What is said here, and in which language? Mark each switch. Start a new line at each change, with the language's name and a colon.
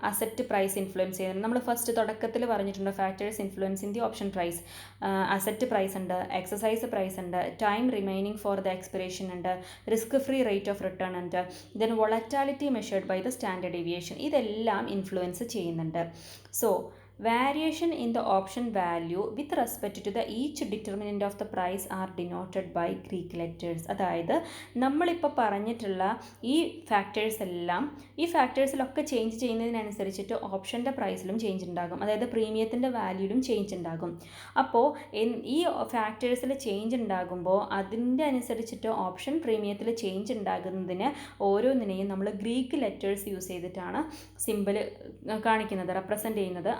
Malayalam: Asset price influence ചെയ്യുന്നത്. നമ്മൾ first തുടക്കത്തിൽ പറഞ്ഞിട്ടുണ്ട്
English: Factors influence in the option price. Asset price ഉണ്ട്, exercise price ഉണ്ട്, time remaining for the expiration ഉണ്ട്, risk free rate of return ഉണ്ട്, then volatility measured by the standard deviation.
Malayalam: ഇതെല്ലാം influence ചെയ്യുന്നുണ്ട്.
English: So, variation in the option value with respect to the each determinant of the price are denoted by Greek letters.
Malayalam: അതായത് നമ്മളിപ്പോൾ പറഞ്ഞിട്ടുള്ള ഈ factors എല്ലാം, ഈ ഫാക്ടേഴ്സിലൊക്കെ change ചെയ്യുന്നതിനനുസരിച്ചിട്ട് ഓപ്ഷൻ്റെ പ്രൈസിലും change ഉണ്ടാകും, അതായത് പ്രീമിയത്തിൻ്റെ വാല്യൂലും ചേഞ്ച് ഉണ്ടാകും. അപ്പോൾ ഈ ഫാക്ടേഴ്സിൽ ചേഞ്ച് ഉണ്ടാകുമ്പോൾ അതിൻ്റെ അനുസരിച്ചിട്ട് ഓപ്ഷൻ പ്രീമിയത്തിൽ ചേഞ്ച് ഉണ്ടാകുന്നതിന് ഓരോന്നിനെയും നമ്മൾ ഗ്രീക്ക് ലെറ്റേഴ്സ് യൂസ് ചെയ്തിട്ടാണ് സിമ്പിൾ കാണിക്കുന്നത്, റെപ്രസെൻ്റ് ചെയ്യുന്നത്.